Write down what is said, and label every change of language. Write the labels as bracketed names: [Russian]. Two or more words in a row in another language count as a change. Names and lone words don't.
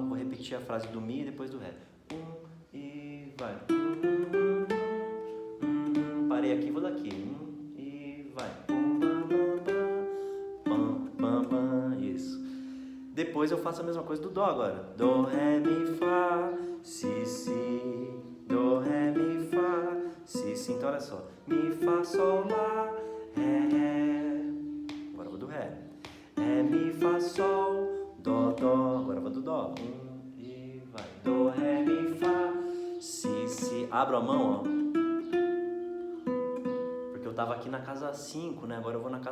[Portuguese] Vou repetir a frase do Mi e depois do Ré. 1 e vai. Parei aqui, vou daqui. 1 e vai. Pam, pam, pam. Isso. Depois eu faço a mesma coisa do Dó agora. Dó, Ré, Mi, Fá, Si, Si. Dó, Ré, Mi, Fá, Si, Si. Então olha só. Mi, Fá, Sol, Lá, Ré, Ré. Agora eu vou do Ré. Ré, Mi, Fá, Sol, Dó, Dó. Agora eu vou do Dó. 1 e vai. Dó, Ré, Mi, Fá, Si, Si. Abro a mão, ó. Porque eu tava aqui na casa 5, né?